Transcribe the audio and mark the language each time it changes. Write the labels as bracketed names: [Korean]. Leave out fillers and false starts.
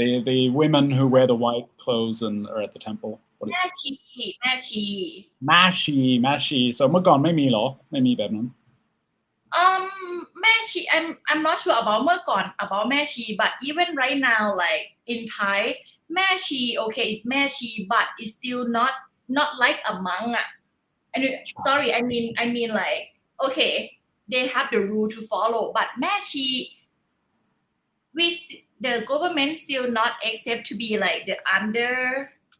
[English] The women who wear the white clothes and are at the temple. Mashi. [Thai] So เมื่อก่อนไม่มีเหรอไม่มีแบบนั้น [English] Meshi, I'm not sure about [Thai] เมื่อก่อน [English] about Meshi, but even right now, like in Thai, Meshi, okay, it's Meshi, but it's still not like a monk. And sorry, I mean like, okay, they have the rule to follow, but Meshi, the government still not accept to be like the under.